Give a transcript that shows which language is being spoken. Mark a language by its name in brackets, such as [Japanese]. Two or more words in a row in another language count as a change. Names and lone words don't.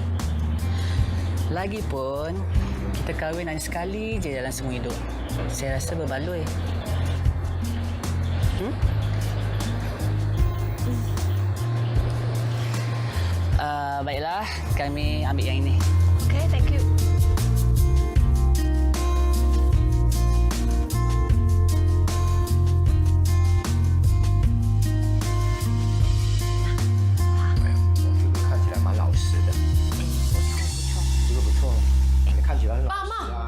[Malay] Lagipun, kita kahwin hanya sekali je dalam semua hidup. Saya rasa berbaloi. Baiklah, kami ambil yang ini. [English] Okay, thank you. [Chinese] 看起来蛮老实的。这个不错，你看起来很老实啊。